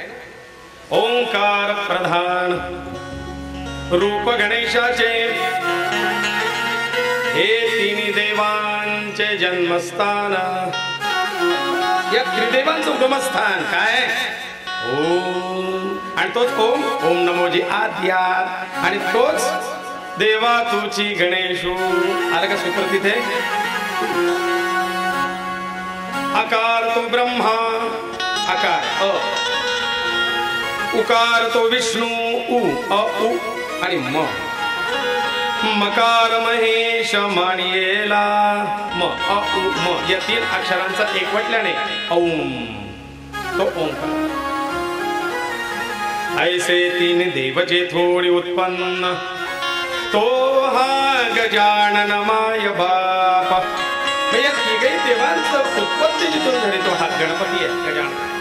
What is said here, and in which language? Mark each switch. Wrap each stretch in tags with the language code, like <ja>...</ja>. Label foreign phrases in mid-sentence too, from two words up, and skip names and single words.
<mr>ओंकार प्रधान रूप गणेशाचे हे तिन्ही देवांचे जन्मस्थान। या त्रिदेवांचं उगमस्थान काय? ओम आणि तोच ओम ओम नमो जी आद्या आणि तोच देवा तुची गणेशू। आलं का सूत्र तिथे? आकार तो ब्रह्मा आकार अ, उकार तो विष्णू उ अ उ आणि म, मकार महेश मानियेला म अ उ म या तीन अक्षरांचा एकवटल्याने ओम तो ओंकार। ऐसे तीन देव जे थोडी उत्पन्न तो हा गजानन माय बाप। या तिघही देवांचं उत्पत्ती जिथून झाली तो हा गणपती आहे गजानन।</mr>